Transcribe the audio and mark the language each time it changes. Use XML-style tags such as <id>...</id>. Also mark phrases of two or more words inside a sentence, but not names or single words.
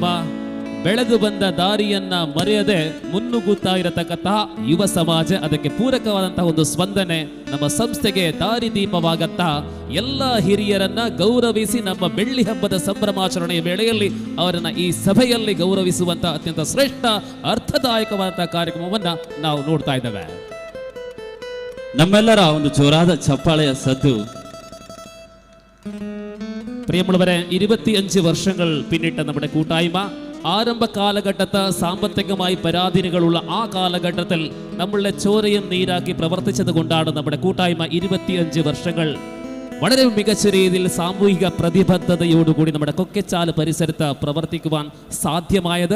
<kn>ಬೆಳೆದು ಬಂದ ದಾರಿಯನ್ನ ಮರೆಯದೆ ಮುನ್ನುಗ್ಗುತ್ತಾ ಇರತಕ್ಕಂತಹ ಯುವ ಸಮಾಜ, ಅದಕ್ಕೆ ಪೂರಕವಾದಂತಹ ಒಂದು ಸ್ಪಂದನೆ ನಮ್ಮ ಸಂಸ್ಥೆಗೆ ದಾರಿದೀಪವಾಗತ್ತ. ಎಲ್ಲ ಹಿರಿಯರನ್ನ ಗೌರವಿಸಿ ನಮ್ಮ ಬೆಳ್ಳಿ ಹಬ್ಬದ ಸಂಭ್ರಮಾಚರಣೆಯ ವೇಳೆಯಲ್ಲಿ ಅವರನ್ನ ಈ ಸಭೆಯಲ್ಲಿ ಗೌರವಿಸುವಂತಹ ಅತ್ಯಂತ ಶ್ರೇಷ್ಠ ಅರ್ಥದಾಯಕವಾದಂತಹ ಕಾರ್ಯಕ್ರಮವನ್ನ ನಾವು ನೋಡ್ತಾ ಇದ್ದೇವೆ. ನಮ್ಮೆಲ್ಲರ ಒಂದು ಜೋರಾದ ಚಪ್ಪಾಳೆಯ ಸದ್ದು.</kn> <ml>പ്രിയമുള്ളവരെ, 25 വർഷങ്ങൾ പിന്നിട്ട നമ്മുടെ കൂട്ടായ്മ ആരംഭ കാലഘട്ടത്ത് സാമ്പത്തികമായി പരാധീനങ്ങളുള്ള ആ കാലഘട്ടത്തിൽ നമ്മളുടെ ചോരയും നീരാക്കി പ്രവർത്തിച്ചത് കൊണ്ടാണ് നമ്മുടെ കൂട്ടായ്മ 25 വർഷങ്ങൾ വളരെ മികച്ച രീതിയിൽ സാമൂഹിക പ്രതിബദ്ധതയോടുകൂടി നമ്മുടെ കൊക്കെച്ചാൽ പരിസരത്ത് പ്രവർത്തിക്കുവാൻ സാധ്യമായത്.</ml>